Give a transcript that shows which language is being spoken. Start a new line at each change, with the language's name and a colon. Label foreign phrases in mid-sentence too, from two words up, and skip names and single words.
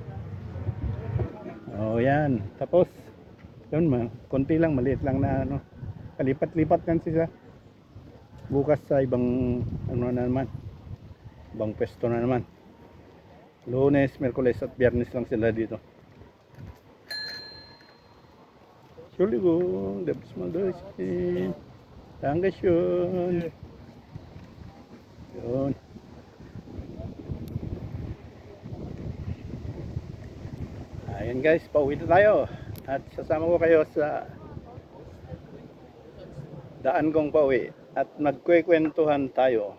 Filipino: Oh, yan. Tapos, yun, konti lang, maliit lang na kalipat-lipat kan sila. Bukas sa ibang na naman. Ibang pwesto na naman. Lunes, Miyerkules at Biyernes lang sila dito.
German: Entschuldigung, da muss man durchgehen. Dankeschön.
Filipino: Yun. Ayan guys, pauwi na tayo. At sasama ko kayo sa daan kong pauwi. At magkwekwentuhan tayo.